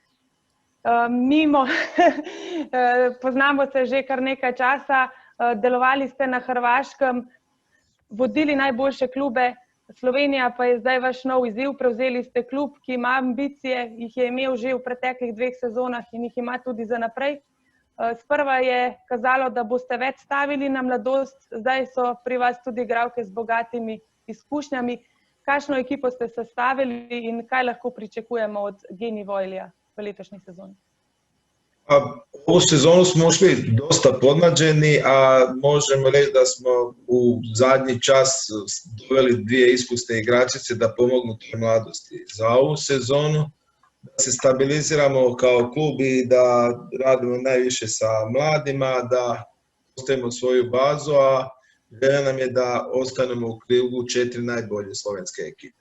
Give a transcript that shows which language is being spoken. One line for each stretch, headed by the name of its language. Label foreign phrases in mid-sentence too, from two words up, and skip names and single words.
Slovenian: Poznamo se že kar nekaj časa, delovali ste na Hrvaškem, vodili najboljše klube, Slovenija pa je zdaj vaš nov izziv, prevzeli ste klub, ki ima ambicije, jih je imel že v preteklih 2 sezonah in jih ima tudi za naprej. Sprva je kazalo, da boste več stavili na mladost, zdaj so pri vas tudi igralke z bogatimi izkušnjami. Kakšno ekipo ste sestavili in kaj lahko pričakujemo od Geni Voilija v letošnji sezoni?
Croatian: Ovu sezonu smo ušli dosta podmlađeni, a možemo reći da smo u zadnji čas doveli 2 iskusne igračice da pomognu toj mladosti. Za ovu sezonu da se stabiliziramo kao klub i da radimo najviše sa mladima, da postavimo svoju bazu, a želja nam je da ostanemo u krugu 4 najbolje slovenske ekipe.